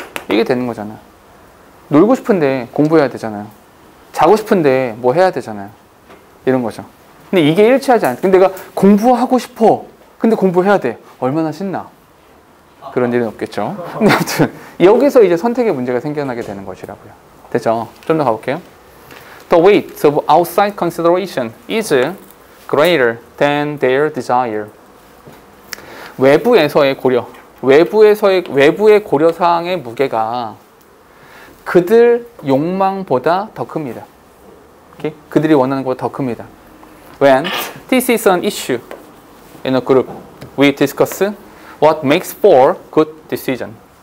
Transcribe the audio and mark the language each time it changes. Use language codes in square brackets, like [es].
[ko] 이게 되는 거잖아요. 놀고 싶은데 공부해야 되잖아요. 자고 싶은데 뭐 해야 되잖아요. 이런 거죠. 근데 이게 일치하지 않아요. 근데 내가 공부하고 싶어. 근데 공부해야 돼. 얼마나 신나. 그런 일은 없겠죠. 근데 아무튼 여기서 이제 선택의 문제가 생겨나게 되는 것이라고요. 됐죠? 좀 더 가볼게요. [en] The weight of outside consideration is greater than their desire. [ko] 외부에서의 고려, 외부의 고려사항의 무게가 그들 욕망보다 더 큽니다. [en] Okay? [ko] 그들이 원하는 것보다 더 큽니다. [en] When this is an issue in a group, we discuss what makes for good decision.